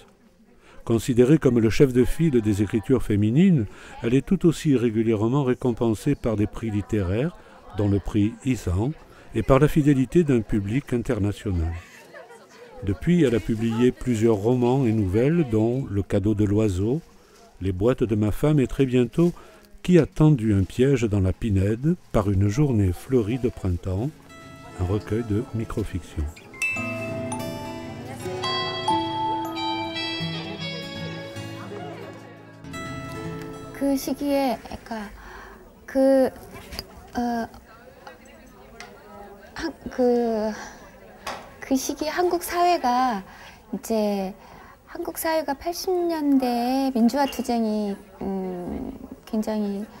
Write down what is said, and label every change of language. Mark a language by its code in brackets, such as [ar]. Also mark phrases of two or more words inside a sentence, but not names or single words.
[fr] Considérée comme le chef de file des écritures féminines, elle est tout aussi régulièrement récompensée par des prix littéraires, dont le prix Isan, et par la fidélité d'un public international. Depuis, elle a publié plusieurs romans et nouvelles, dont Le cadeau de l'oiseau, Les boîtes de ma femme et très bientôt Qui a tendu un piège dans la Pinède par une journée fleurie de printemps, un recueil de microfiction. [ko] 그 시기에 그러니까 그 시기 한국 사회가 이제 한국 사회가 80년대에 민주화 투쟁이 굉장히